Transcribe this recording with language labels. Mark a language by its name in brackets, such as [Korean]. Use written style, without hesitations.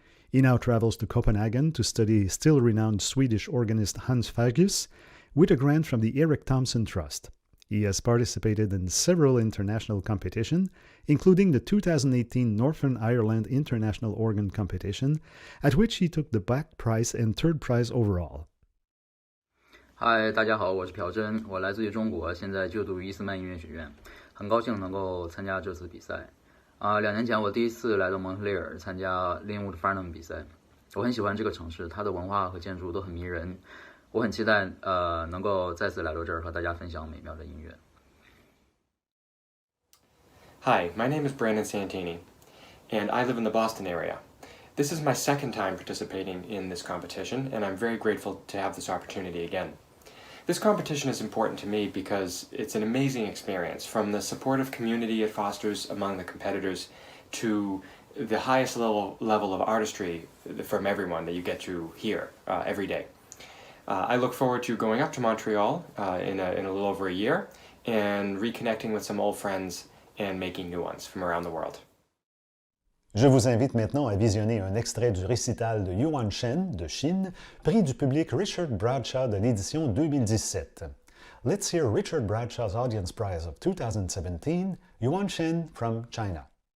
[English] He now travels to Copenhagen to study still-renowned Swedish organist Hans Fagius with a grant from the Eric Thompson Trust. He has participated in several international competitions, including the 2018 Northern Ireland International Organ Competition, at which he took the back prize and third prize overall. [Chinese] 嗨，大家好，我是朴真，我来自于中国，现在就读于伊斯曼音乐学院，很高兴能够参加这次比赛。 2年前我第一次来到蒙特利尔参加 Linwood Farnham 比赛，我很喜欢这个城市，它的文化和建筑都很迷人。我很期待能够再次来到这儿和大家分享美妙的音乐。 [English] Hi, my name is Brandon Santini, and I live in the Boston area. This is my second time participating in this competition, and I'm very grateful to have this opportunity again. This competition is important to me because it's an amazing experience, from the supportive community it fosters among the competitors to the highest level of artistry from everyone that you get to hear every day. I look forward to going up to Montreal in a little over a year and reconnecting with some old friends and making new ones from around the world. [French] Je vous invite maintenant à visionner un extrait du récital de Yuan Shen de Chine, prix du public Richard Bradshaw de l'édition 2017. [English] Let's hear Richard Bradshaw's Audience Prize of 2017, Yuan Shen from China.